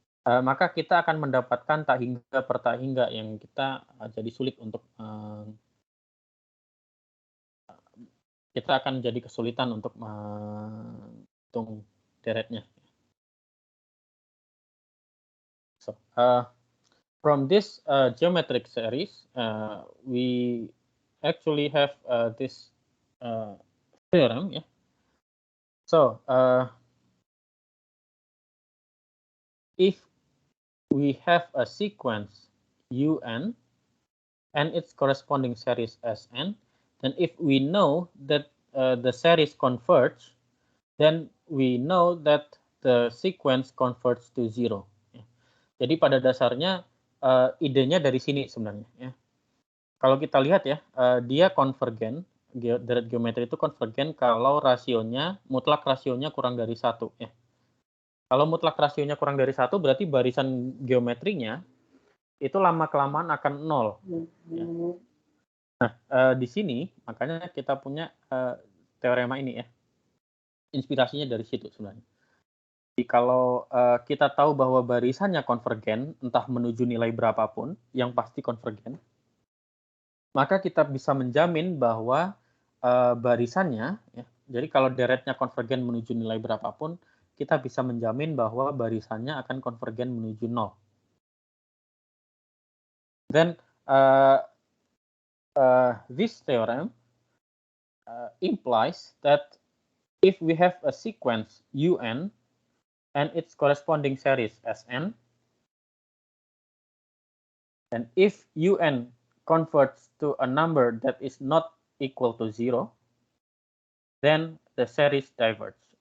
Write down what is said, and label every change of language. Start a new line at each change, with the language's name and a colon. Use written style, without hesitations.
Indonesian: Maka kita akan mendapatkan tak hingga per tak hingga yang kita jadi sulit untuk kita akan jadi kesulitan untuk menghitung deretnya.
English: So, from this geometric series, we actually have this theorem. Yeah. So, if we have a sequence UN and its corresponding series Sn, then if we know that the series converge, then we know that the sequence converts to 0.
Indonesian: Jadi pada dasarnya idenya dari sini sebenarnya. Ya. Kalau kita lihat ya, dia konvergen, deret geometri itu konvergen kalau mutlak rasionya kurang dari 1. Ya. Kalau mutlak rasionya kurang dari 1, berarti barisan geometrinya itu lama-kelamaan akan 0. Ya. Nah, di sini makanya kita punya teorema ini ya. Inspirasinya dari situ sebenarnya. Jadi kalau kita tahu bahwa barisannya konvergen, entah menuju nilai berapapun, yang pasti konvergen, maka kita bisa menjamin bahwa barisannya, ya, jadi kalau deretnya konvergen menuju nilai berapapun, kita bisa menjamin bahwa barisannya akan konvergen menuju 0.
English: Then this theorem implies that if we have a sequence un and its corresponding series Sn, and if un converts to a number that is not equal to 0, then the series diverge.